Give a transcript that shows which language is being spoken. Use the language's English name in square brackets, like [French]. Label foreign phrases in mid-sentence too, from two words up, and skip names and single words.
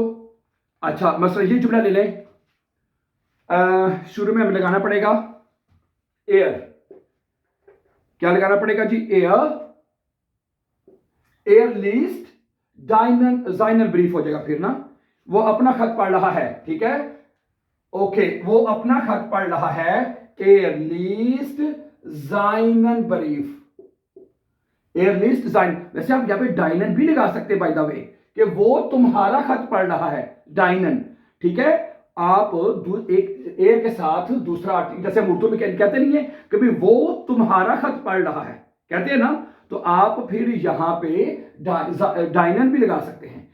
[Urdu] اچھا، مسلہ یہ جملہ لے لیں، شروع میں ہمیں لگانا پڑے گا ایئر، کیا لگانا پڑے گا جی? [German] er, er liest deinen, seinen Brief [Urdu] ہو جائے گا پھر نا، وہ اپنا خط پڑھ رہا ہے، ٹھیک ہے. اوکے، وہ اپنا خط پڑھ رہا ہے. [German] er liest seinen Brief। er liest sein, [Urdu] ویسے آپ یہاں پہ डाइनन بھی لگا سکتے ہیں [English] by the way, [Urdu] کہ وہ تمہارا خط پڑھ رہا ہے، डाइनन। ٹھیک ہے، آپ ایک ایر کے ساتھ دوسرا آرٹیکل، جیسے ہم اردو میں کہتے نہیں ہے کبھی وہ تمہارا خط پڑھ رہا ہے، کہتے ہیں نا، تو آپ پھر یہاں پہ डाइनन بھی لگا سکتے ہیں।